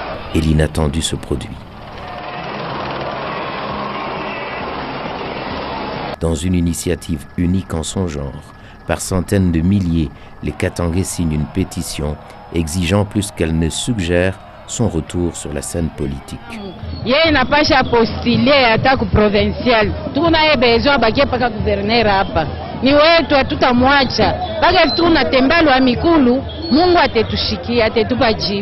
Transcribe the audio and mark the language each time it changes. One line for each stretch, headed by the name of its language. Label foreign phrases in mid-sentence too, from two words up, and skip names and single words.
French: Et l'inattendu se produit. Dans une initiative unique en son genre, par centaines de milliers, les Katangais signent une pétition exigeant plus qu'elle ne suggère son retour sur la scène politique.
Swahili: Yeye napasha postile hata ku provincial. Tunaye besoin bakie paka gouverneur hapa. Ni wetu hatutamwacha. Paka tunatembea mikulu, Mungu atetushikia, atetupa jibu.